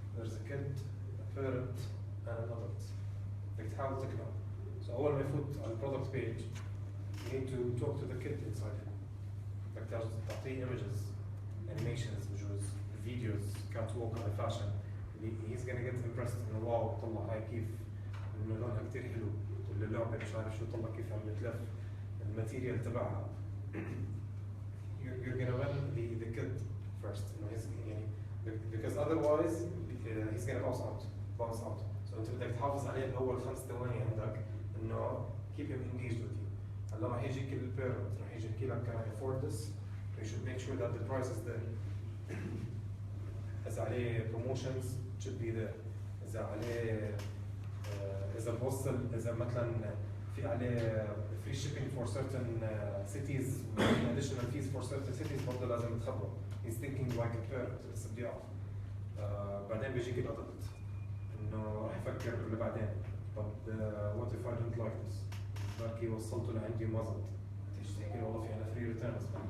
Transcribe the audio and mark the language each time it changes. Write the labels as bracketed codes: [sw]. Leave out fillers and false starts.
[en] There's a kid, a parent, and an adult. [ar] بدك تحاول تقنعه. [en] So [ar] أول ما يفوت على البرودكت [en] page you need to talk to the kid inside. [ar] بدك تعطيه images, animations بجوز videos catwalk على fashion اللي [en] he's gonna get impressed [ar] انه واو طلع هاي كيف انه لونها كثير حلو ولا اللعبه مش عارف شو طلع كيف عم بتلف الماتيريال تبعها. [en] you're gonna win the kid first [ar] انه يعني [en] because otherwise he's gonna bounce out. [ar] so انت بدك تحافظ عليه الاول 5 ثواني عندك انه [en] keep him engaged with you. [ar] هلا راح يجيك البيرنت راح يجي يحكي لك [en] can I afford this? you should make sure that the price is there. [ar] إذا عليه [en] promotions should be there. [ar] إذا عليه إذا بوصل إذا مثلا في عليه [en] free shipping for certain cities [ar] additional fees for certain cities برضه لازم تخبره. [en] He's thinking like a parent [ar] لسه بدي أعرف. بعدين بيجيك الأدلت إنه راح يفكر اللي بعدين طب [en] what if I don't like this؟ [ar] بركي وصلته لعندي وما زبط. تيجي تحكي له والله في عنا free returns.